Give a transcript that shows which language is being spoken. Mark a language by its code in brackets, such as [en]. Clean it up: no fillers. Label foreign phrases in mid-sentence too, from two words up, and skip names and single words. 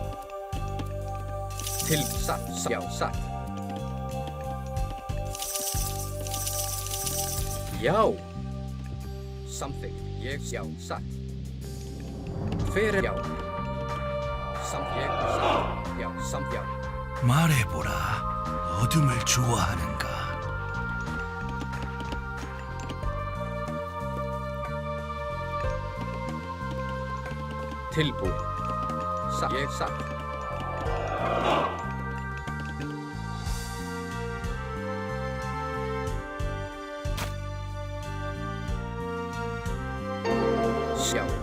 [is] Til satt, já, satt. Já. Samþykkt, ég, já, satt. Hver já. Samt ég, satt. Já, samt já. [ko] 말해보라. 어둠을 좋아하는가? [is] Tilbúin. Satt, ég, satt. Sjá.